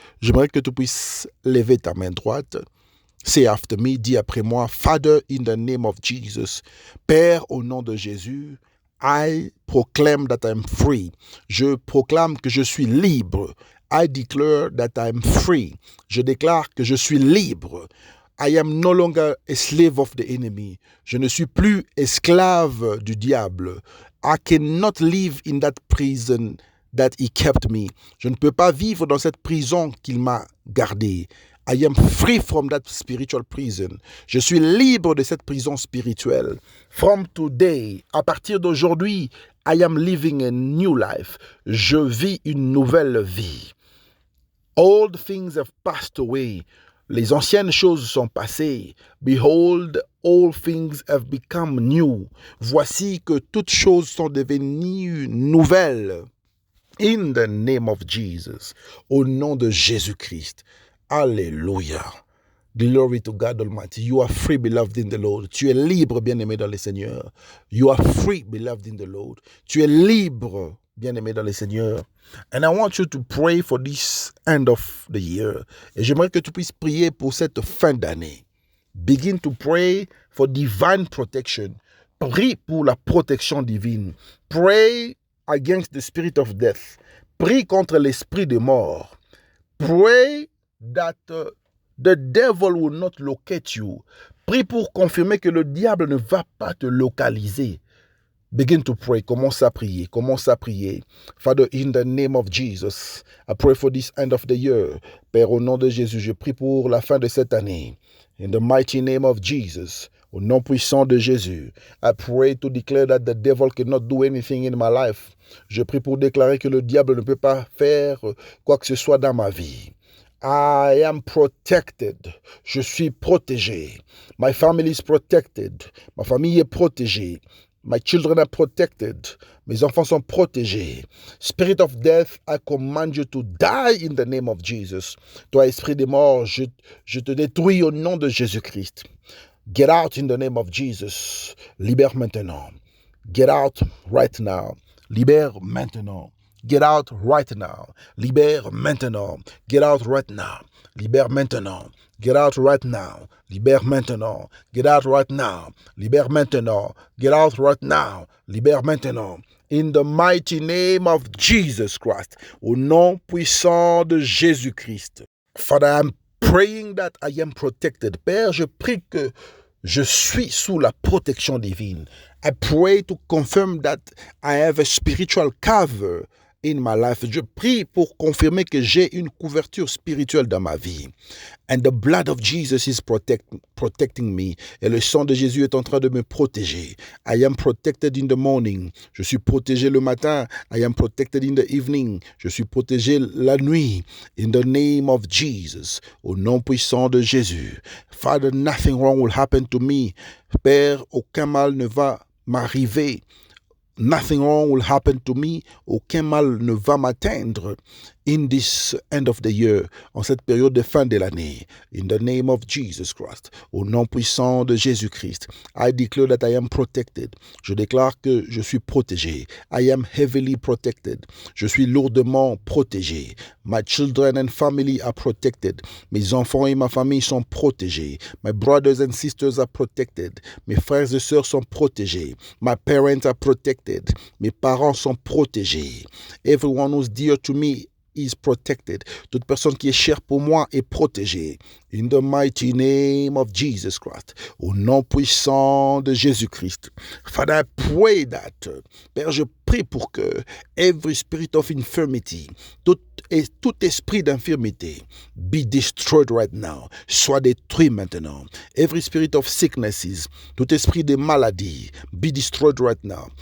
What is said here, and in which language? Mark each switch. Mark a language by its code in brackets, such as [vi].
[fr] J'aimerais que tu puisses lever ta main droite. [en] Say after me, [fr] dis après moi, [en] Father, in the name of Jesus. [fr] Père, au nom de Jésus, [en] I proclaim that I'm free. [fr] Je proclame que je suis libre. [en] I declare that I'm free. [fr] Je déclare que je suis libre. [en] I am no longer a slave of the enemy. [fr] Je ne suis plus esclave du diable. [en] I cannot live in that prison that he kept me. [fr] Je ne peux pas vivre dans cette prison qu'il m'a gardée. [en] I am free from that spiritual prison. [fr] Je suis libre de cette prison spirituelle. [en] From today, [fr] à partir d'aujourd'hui, [en] I am living a new life. [fr] Je vis une nouvelle vie. [en] Old things have passed away. [fr] Les anciennes choses sont passées. [en] Behold, all things have become new. [fr] Voici que toutes choses sont devenues nouvelles. [en] In the name of Jesus. [fr] Au nom de Jésus-Christ. [en] Alléluia. Glory to God Almighty. You are free, beloved in the Lord. [fr] Tu es libre, bien-aimé dans le Seigneur. [en] You are free, beloved in the Lord. [fr] Tu es libre, bien-aimé dans le Seigneur. [en] And I want you to pray for this end of the year. [fr] Et j'aimerais que tu puisses prier pour cette fin d'année. [en] Begin to pray for divine protection. [fr] Prie pour la protection divine. [en] Pray against the spirit of death. [fr] Prie contre l'esprit de mort. [en] Pray that the devil will not locate you. [fr] Prie pour confirmer que le diable ne va pas te localiser. [en] Begin to pray. [fr] Commence à prier. Commence à prier. [en] Father, in the name of Jesus, I pray for this end of the year. [fr] Père, au nom de Jésus, je prie pour la fin de cette année. [en] In the mighty name of Jesus, [fr] au nom puissant de Jésus, [en] I pray to declare that the devil cannot do anything in my life. [fr] Je prie pour déclarer que le diable ne peut pas faire quoi que ce soit dans ma vie. [en] I am protected. [fr] Je suis protégé. [en] My family is protected. [fr] Ma famille est protégée. [en] My children are protected. [fr] Mes enfants sont protégés. [en] Spirit of death, I command you to die in the name of Jesus. [fr] Toi, esprit des morts, je te détruis au nom de Jésus-Christ. [en] Get out in the name of Jesus. [fr] Libère maintenant. [en] Get out right now. [fr] Libère maintenant. [en] Get out right now. [fr] Libère maintenant. [en] Get out right now. Libère maintenant. Get out right now. [fr] Libère maintenant. [en] Get out right now. Libère maintenant. Get out right now. Libère maintenant. In the mighty name of Jesus Christ. [fr] Au nom puissant de Jésus-Christ. [en] Father, I'm praying that I am protected. [fr] Père, je prie que je suis sous la protection divine. [en] I pray to confirm that I have a spiritual cover in my life. [fr] Je prie pour confirmer que j'ai une couverture spirituelle dans ma vie. [en] And the blood of Jesus is protecting me. [fr] Et le sang de Jésus est en train de me protéger. [en] I am protected in the morning. [fr] Je suis protégé le matin. [en] I am protected in the evening. [fr] Je suis protégé la nuit. [en] In the name of Jesus. [fr] Au nom puissant de Jésus. [en] Father, nothing wrong will happen to me. [fr] Père, aucun mal ne va m'arriver. [en] Nothing wrong will happen to me. [fr] Aucun mal ne va m'atteindre [en] in this end of the year, [fr] en cette période de fin de l'année. [en] In the name of Jesus Christ. [fr] Au nom puissant de Jésus-Christ. [en] I declare that I am protected. [fr] Je déclare que je suis protégé. [en] I am heavily protected. [fr] Je suis lourdement protégé. [en] My children and family are protected. [fr] Mes enfants et ma famille sont protégés. [en] My brothers and sisters are protected. [fr] Mes frères et sœurs sont protégés. [en] My parents are protected. [fr] Mes parents sont protégés. [en] Everyone who's dear to me is protected. [fr] Toute personne qui est chère pour moi est protégée. [en] In the mighty name of Jesus Christ. [fr] Au nom puissant de Jésus-Christ. [en] Father, I pray that, [fr] Père, je prie pour que [en] every spirit of infirmity, [fr] tout esprit d'infirmité, [en] be destroyed right now. [fr] Soit détruit maintenant. [en] Every spirit of sicknesses, [fr] tout esprit de maladie, [en] be destroyed right now.